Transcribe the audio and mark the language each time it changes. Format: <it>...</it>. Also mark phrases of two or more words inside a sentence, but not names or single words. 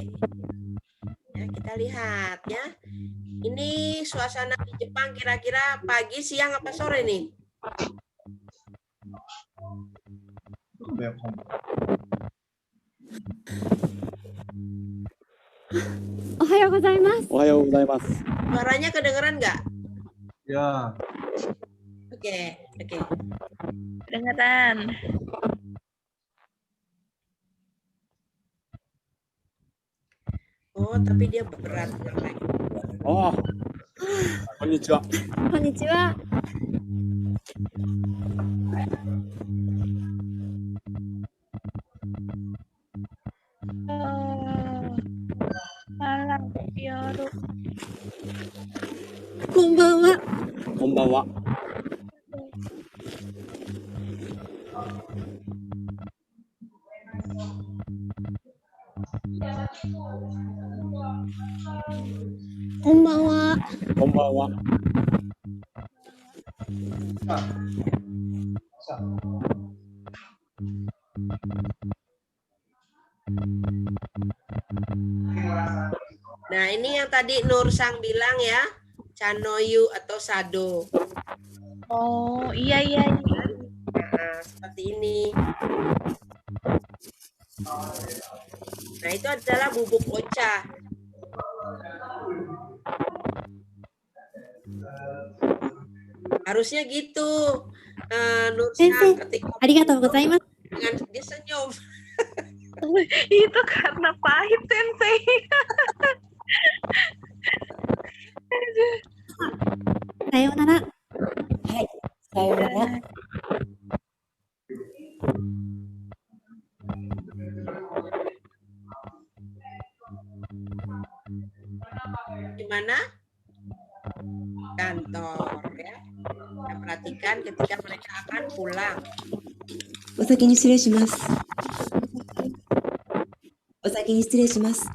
<id>Ya, kita lihat ya. Ini suasana di Jepang kira-kira pagi, siang, apa sore nih?</id> <ja>おはようございます. おはようございます。</ja> <id>Suaranya kedengeran nggak? Ya, Oke, oke. Dengeran. Oh, tapi dia berat namanya.</id> <ja>ああ、こんにちは。こんにちは。</ja> <id>Malam Yoru.</id> <ja>こんばんは。こんばんは。こんばんは。こんばんは。</ja> <id>Nah, ini yang tadi Nur Sang bilang ya, Chanoyu atau Sado. Oh, iya. Nah, seperti ini. Nah, itu adalah bubuk ocha. Harusnya gitu. Nur Sang ketika</id> <ja>ありがとうございます。</ja> <id>dengan dia senyum. Itu karena pahit, Sensei.</id> <ja>さようなら。はい。さようなら。</ja> <id>Di mana? Kantor ya. Kita perhatikan ketika mereka akan pulang.</id> <ja>お先に失礼します。お先に失礼します。</ja>